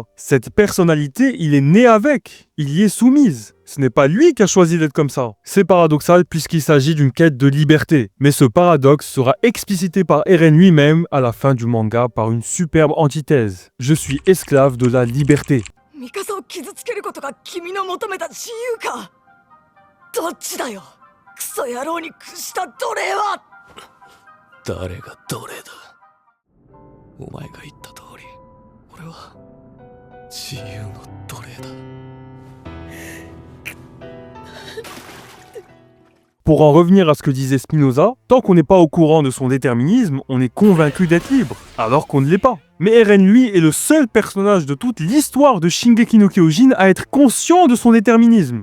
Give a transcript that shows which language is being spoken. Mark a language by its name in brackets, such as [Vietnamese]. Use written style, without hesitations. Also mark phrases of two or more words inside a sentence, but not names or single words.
[French] Cette personnalité, il est né avec. Il y est soumise. Ce n'est pas lui qui a choisi d'être comme ça. C'est paradoxal puisqu'il s'agit d'une quête de liberté. Mais ce paradoxe sera explicité par Eren lui-même à la fin du manga par une superbe antithèse. Je suis esclave de la liberté. [Japanese] クソ野郎に屈した奴隷は誰が奴隷だ。お前が言った通り、俺は自由の奴隷だ。 [French] Pour en revenir à ce que disait Spinoza, tant qu'on n'est pas au courant de son déterminisme, on est convaincu d'être libre, alors qu'on ne l'est pas. Mais Eren, lui, est le seul personnage de toute l'histoire de Shingeki no Kyojin à être conscient de son déterminisme.